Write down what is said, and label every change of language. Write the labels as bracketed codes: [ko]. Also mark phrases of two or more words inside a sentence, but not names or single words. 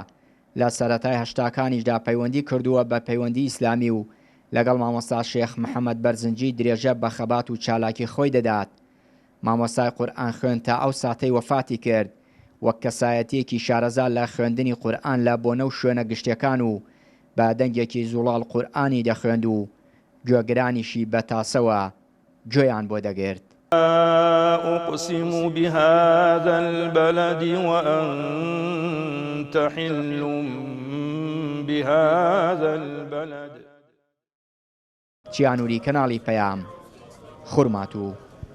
[ckb] لە سەرەتای هەشتاکانیشدا پەیوەندی کردووە بە پەیوەندی ئیسلامی و لەگەڵ مامۆستا شێخ محەممەد بەرزنجی درێژە بە خەبات و چالاکی خۆی دەدات. مامۆستای قورئان خوێن تا ئەو ساتەی وەفاتی کرد وەک کەسایەتیەکی شارەزا لە خوێندنی قورئان لە بۆنە و شوێنە گشتەکان و بە دەنگێکی زوڵاڵ قورئانی دەخوێند و گوێگرانیشی بە تاسەوە گوێیان بۆ دەگرت. [ar] أقسم بهذا البلد وأنت حل بهذا البلد. [ckb] چیانوری کەناڵی پەیام خوورماتوو.